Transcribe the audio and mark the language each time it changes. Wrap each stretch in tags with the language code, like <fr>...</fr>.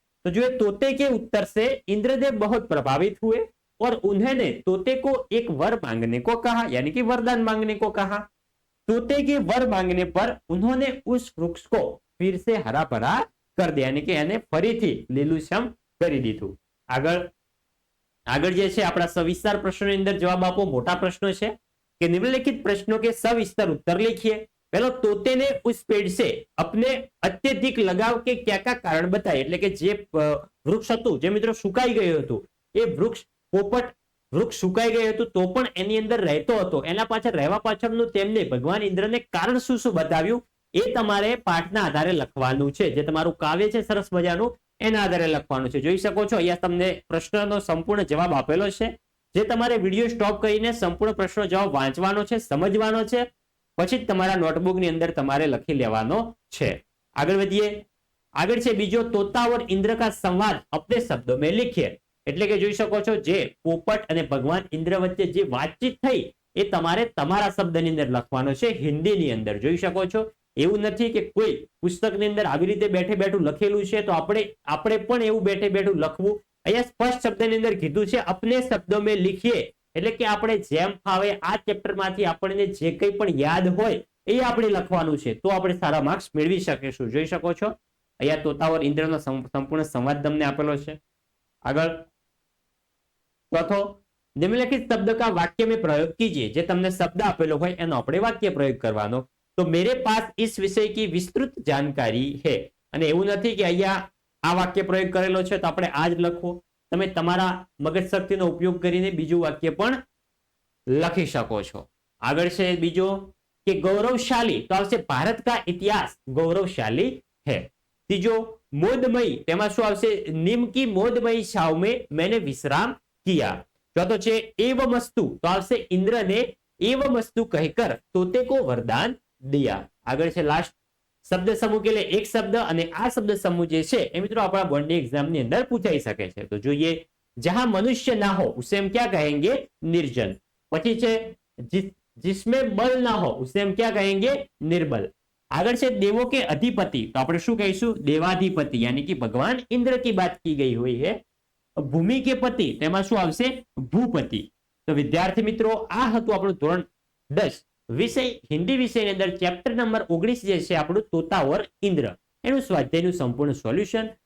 <hi>तो जो तोते के उत्तर से इंद्रदेव बहुत प्रभावित हुए और उन्होंने तोते को एक वर मांगने को कहा, यानी कि वरदान मांगने को कहा. तोते के वर मांगने पर उन्होंने उस वृक्ष को फिर से हरा भरा कर दिया, यानी कि</hi> <gu>એને ફરીથી લીલુંછમ કરી દીધું. આગળ જે છે આપણા સવિસ્તાર પ્રશ્નોની અંદર જવાબ આપો. મોટા પ્રશ્નો છે</gu> <hi>कि निम्नलिखित प्रश्नों के सविस्तर उत्तर लिखिए. पहले, तोते ने उस पेड़ से अपने अत्यधिक लगाव के क्या का कारण बताए.</hi> <gu>એટલે કે જે વૃક્ષ હતું, જે મિત્રો સુકાઈ ગયું હતું, એ વૃક્ષ પોપટ વૃક્ષ સુકાઈ ગયું હતું તો પણ એની અંદર રહેતો હતો. એના પાછળ રહેવા પાછળનું તેમને ભગવાન ઇન્દ્રને કારણ શું શું બતાવ્યું એ તમારે પાઠના આધારે લખવાનું છે. જે તમારું કાવ્ય છે સરસ મજાનું, એના આધારે લખવાનું છે. જોઈ શકો છો અહીંયા તમને પ્રશ્નનો સંપૂર્ણ જવાબ આપેલો છે. જે તમારે વિડીયો સ્ટોપ કરીને સંપૂર્ણ પ્રશ્નનો જવાબ વાંચવાનો છે, સમજવાનો છે, પછી જ તમારા નોટબુકની અંદર તમારે લખી લેવાનો છે. આગળ વધીએ. આગળ છે બીજો,</gu> <hi>तोता और इंद्र का संवाद अपने शब्दों में लिखिए.</hi> <gu>એટલે કે જોઈ શકો છો જે પોપટ અને ભગવાન ઇન્દ્ર વચ્ચે જે વાતચીત થઈ એ તમારે તમારા શબ્દની અંદર લખવાનો છે, હિન્દીની અંદર. જોઈ શકો છો, એવું નથી કે કોઈ પુસ્તકની અંદર આવી રીતે બેઠે બેઠું લખેલું છે તો આપણે પણ એવું બેઠે બેઠું લખવું. અહીંયા સ્પષ્ટ શબ્દની અંદર કીધું છે</gu> <hi>અપને શબ્દો મેં લીખીએ,</hi> <gu>એટલે કે આપણે જેમ ફાવે આ ચેપ્ટરમાંથી આપણને જે કંઈ પણ યાદ હોય એ આપણે લખવાનું છે, તો આપણે સારા માર્ક્સ મેળવી શકીશું. જોઈ શકો છો અહીંયા તોતા ઓર ઇન્દ્રનો સંપૂર્ણ સંવાદ તમને આપેલો છે. આગળ ચોથો,</gu> <hi>निम्नलिखित शब्द का वाक्य में प्रयोग कीजिए.</hi> <gu>જે તમને શબ્દ આપેલો હોય એનો આપણે વાક્ય પ્રયોગ કરવાનો.</gu> <hi>તો मेरे पास इस विषय की विस्तृत जानकारी है.</hi> <gu>અને એવું નથી કે અહીંયા આ વાક્ય પ્રયોગ કરેલો છે તો આપણે આ જ લખવું. તમે તમારા મગજ શક્તિનો ઉપયોગ કરીને બીજું વાક્ય પણ લખી શકો છો. આગળ છે બીજો કે ગૌરવશાली, તો આવશે</gu> <hi>ભારત का इतिहास गौरवशाली है. तीजो, मोदमयी,</hi> <gu>તેમાં શું આવશે?</gu> <hi>नीम की मोदमयी छाव में मैंने विश्राम किया.</hi> <gu>ચોથો છે એવમસ્તુ, તો આવશે</gu> <hi>ઇન્દ્રને એવમસ્તુ કહેકર તોતે કો વરદાન દિયા.</hi> <gu>આગળ છે લાસ્ટ શબ્દ સમૂહ કે એક શબ્દ, અને આ શબ્દ સમૂહ જે છે એ મિત્રો આપણા બોર્ડની એક્ઝામની અંદર પૂછાઈ શકે છે. તો જોઈએ,</gu> <hi>જહાં મનુષ્ય ના હો ઉસે हम क्या कहेंगे, निर्जन.</hi> <gu>પછી છે</gu> <hi>जिसमें बल ना हो उसे हम क्या कहेंगे, निर्बल.</hi> <gu>આગળ છે દેવો કે અધિપતિ, તો આપણે શું કહીશું, દેવાધિપતિ,</gu> <hi>યાनी कि भगवान इंद्र की बात की गई हुई है.</hi> <gu>ભૂમિ કે પતિ, તેમાં શું આવશે, ભૂપતિ. તો વિદ્યાર્થી મિત્રો આ હતું આપણું ધોરણ 10 વિષય હિન્દી વિષયની અંદર ચેપ્ટર નંબર 19 જે છે આપણું તોતા ઓર ઇન્દ્ર, એનું સ્વાધ્યાયનું સંપૂર્ણ સોલ્યુશન.</gu>